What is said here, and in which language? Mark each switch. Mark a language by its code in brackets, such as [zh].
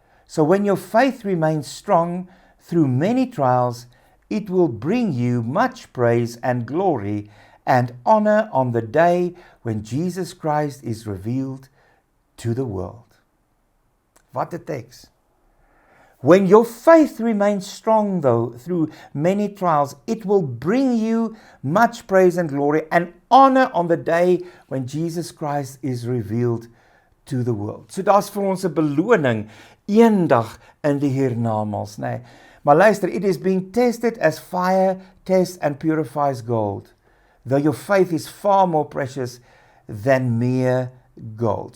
[en] So when your faith remains strong through many trials, it will bring you much praise and glory and honor on the day when Jesus Christ is revealed to the world. What a text. When your faith remains strong, though, through many trials, it will bring you much praise and glory and honor on the day when Jesus Christ is revealed to the world. [af] So daar's vir ons 'n beloning eendag in die hiernamaals, nê. Maar luister, [en] it is being tested as fire tests and purifies gold, though your faith is far more precious than mere gold.